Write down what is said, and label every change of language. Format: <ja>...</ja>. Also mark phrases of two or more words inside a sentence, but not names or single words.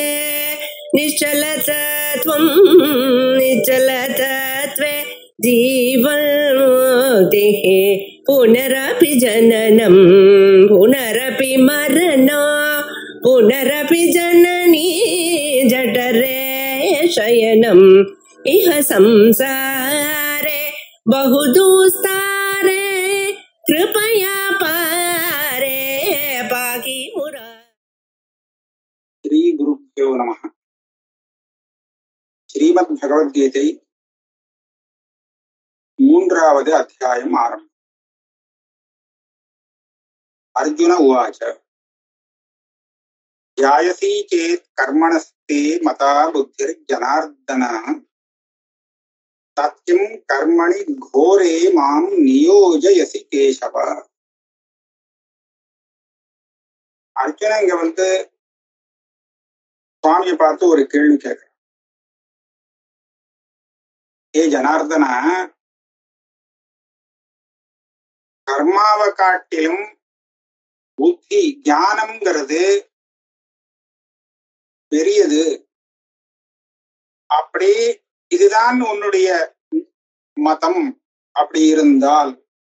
<sa>निश्चलतत्वं निश्चलतत्वे जीवन्मुक्तिः पुनरपि जननं पुनरपि मरणं पुनरपि जननी जठरे शयनम् इह संसारे बहुदुस्तारे कृपया पारे पाहि मुरा. श्री गुरुभ्यो नमः.</sa> <ta>श्रीमद् भगवद्गीதை மூன்றாவது அத்தியாயம் ஆரம்பம்.</ta> <sa>अर्जुन उवाच ध्यायसि चेत् कर्मणस्ते मता बुद्धिर्जनार्दन तत्किं कर्मणि घोरे मां नियोजयसि केशव.</sa> <ta>அர்ஜுனன் இங்க சுவாமியை பார்த்து ஒரு கேள்வி கேட்கிறான். ஏ ஜனார்தனா, கர்மாவை காட்டிலும் புத்தி ஞானம்ங்கிறது பெரியது, அப்படி இதுதான் உன்னுடைய மதம் அப்படி இருந்தால்</ta>